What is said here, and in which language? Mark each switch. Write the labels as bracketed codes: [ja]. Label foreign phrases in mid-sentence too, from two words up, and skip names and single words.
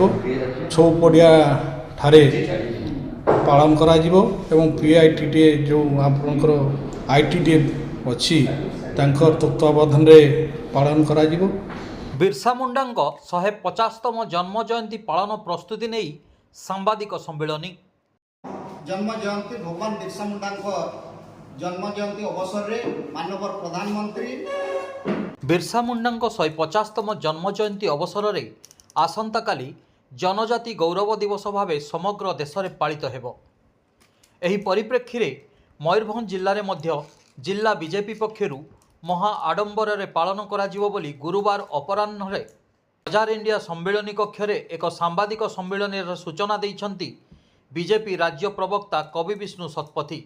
[or] ଛଉପଡ଼ିଆ ଠାରେ ପାଳନ କରାଯିବ ଏବଂ PITDA ଯେଉଁ ଆପଣଙ୍କର ITDA ଅଛି ତାଙ୍କର ତତ୍ତ୍ୱାବଧାନରେ ପାଳନ କରାଯିବ। ବିର୍ସା ମୁଣ୍ଡାଙ୍କ 150ତମ ଜନ୍ମ ଜୟନ୍ତୀ ପାଳନ ପ୍ରସ୍ତୁତି ନେଇ ସାମ୍ବାଦିକ ସମ୍ମିଳନୀ। ଜନ୍ମ ଜୟନ୍ତୀ ଭଗବାନ ବିରସା ମୁଣ୍ଡା ଜନ୍ମ ଜୟନ୍ତୀ ଅବସର ରେ ମାନନୀୟ ପ୍ରଧାନମନ୍ତ୍ରୀ बिरसा मुंडाଙ୍କ 150ତମ ଜନ୍ମ ଜୟନ୍ତୀ ଅବସରରେ ଆସନ୍ତାକାଲି ଜନଜାତି ଗୌରବ ଦିବସ ଭାବେ ସମଗ୍ର ଦେଶରେ ପାଳିତ ହେବ। ଏହି ପରିପ୍ରେକ୍ଷୀରେ ମୟୂରଭଞ୍ଜ ଜିଲ୍ଲାରେ ମଧ୍ୟ ଜିଲ୍ଲା ବିଜେପି ପକ୍ଷରୁ ମହା ଆଡମ୍ବରରେ ପାଳନ କରାଯିବ ବୋଲି ଗୁରୁବାର ଅପରାହ୍ନରେ ବଜାର ଇଣ୍ଡିଆ ସମ୍ମିଳନୀ କକ୍ଷରେ ଏକ ସାମ୍ବାଦିକ ସମ୍ମିଳନୀର ସୂଚନା ଦେଇଛନ୍ତି ବିଜେପି ରାଜ୍ୟ ପ୍ରବକ୍ତା କବି ବିଷ୍ଣୁ ଶତପଥୀ।